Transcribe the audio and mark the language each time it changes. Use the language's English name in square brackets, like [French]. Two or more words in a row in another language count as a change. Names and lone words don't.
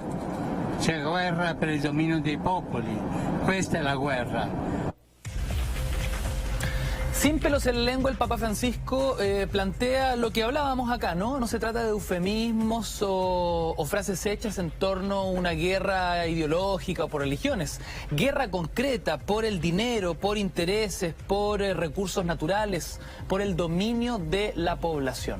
[Italian] C'è guerra per il dominio dei popoli. Questa è la guerra. [Spanish] Sin pelos en la lengua, el Papa Francisco plantea lo que hablábamos acá, ¿no? No se trata de eufemismos o frases hechas en torno a una guerra ideológica o por religiones. Guerra concreta por el dinero, por intereses, por recursos naturales, por el dominio de la población.